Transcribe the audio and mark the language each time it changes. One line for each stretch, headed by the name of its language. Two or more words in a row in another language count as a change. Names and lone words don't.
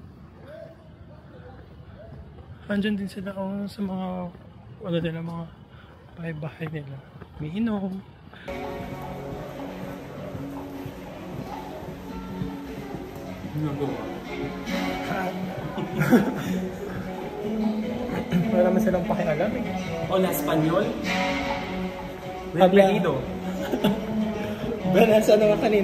Filipino: Andyan din sila sa mga ano nila, mga bahay-bahay nila. May inom. Wala naman silang pakialam eh.
Spanish: Hola, Espanyol. Habla. Bienvenido.
Filipino: Nasa ano ka kanina?